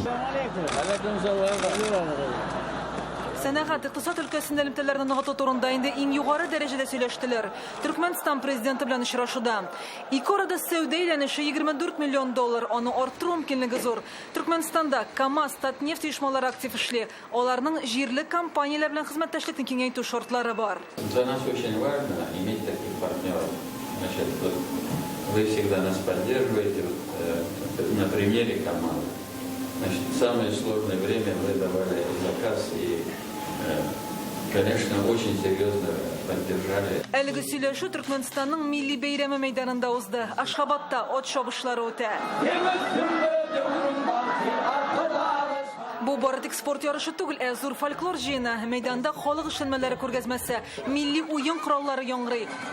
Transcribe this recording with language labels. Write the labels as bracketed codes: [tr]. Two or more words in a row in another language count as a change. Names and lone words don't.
[tt] Сәнәгать, икътисад өлкәсендә элемтәләрне ныгыту турында инде иң югары дәрәҗәдә сөйләштеләр. Төркмәнстан президенты белән очрашуда. Ике арада сәүдә әйләнеше 24 миллион доллар, аны арттыру мөмкинлеге зур. Төркмәнстанда КАМАЗ, Татнефть оешмалары актив эшли. Аларның җирле компанияләр белән хезмәттәшлекне киңәйтү шартлары бар. [ru] Для нас очень важно иметь таких партнеров. Значит, вы всегда нас поддерживаете на примере КАМАЗа. Значит, в самое сложное время вы давали заказ и, конечно, очень серьезно поддержали. [tt] Әлеге сөйләшү Төркмәнстанның милли бәйрәме мәйданында узды. Ашхабадта ат чабышлары үтә. Бу бары тик спорт ярышы түгел, зур фольклор җыены. Мәйданда халык эшелмәләре күргәзмәсе, милли уен кораллары яңгырый.